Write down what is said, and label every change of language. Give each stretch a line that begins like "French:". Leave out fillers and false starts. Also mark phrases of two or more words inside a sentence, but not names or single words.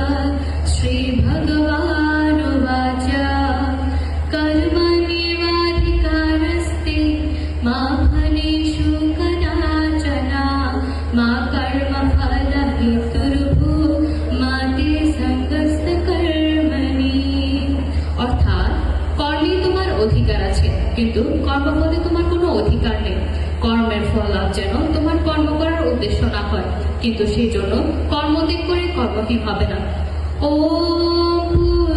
Sanskrit: श्रीभगवानुवाच कर्मण्येवाधिकारस्ते मा फलेषु कदाचन मा कर्मफलहेतुर्भुः मा ते सङ्गस्य कर्मणि।
Bangla: অর্থাৎ কর্মে তোমার অধিকার আছে, কিন্তু কর্মফলে তোমার কোনো অধিকার নেই। কর্মের ফল লাভ যেন তোমার কর্ম করার উদ্দেশ্য না হয়, কিন্তু সেই জন্য কর্মত্যাগ করে কর্মহীন হবে না। ওম